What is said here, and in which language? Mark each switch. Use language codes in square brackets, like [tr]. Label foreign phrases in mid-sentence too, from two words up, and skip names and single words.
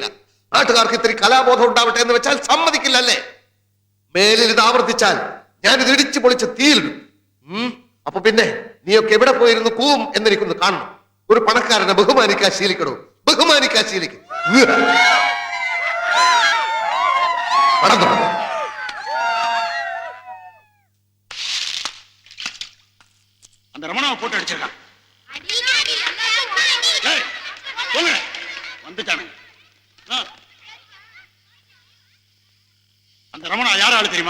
[ml] നാട്ടുകാർക്ക് ഇത്തിരി കലാബോധം ഉണ്ടാവട്ടെ എന്ന് വെച്ചാൽ സമ്മതിക്കില്ലല്ലേ? മേലിൽ ഇത് ആവർത്തിച്ചാൽ ഞാനിത് ഇടിച്ചു പൊളിച്ച് തീയിലിടും. അപ്പൊ പിന്നെ നീയൊക്കെ എവിടെ പോയിരുന്നു കൂവും എന്നെനിക്കൊന്ന് കാണണം. ഒരു പണക്കാരനെ ബഹുമാനിക്കാൻ ശീലിക്കണോ? ബഹുമാനിക്കാൻ ശീലിക്കും. പണം തുടങ്ങും. [ta] அந்த ரமணாவை போட்டு அடிச்சிருக்கான். ஏய், போங்க. வந்துட்டானுங்க. அந்த ரமணா யார் ஆளு தெரியுமா?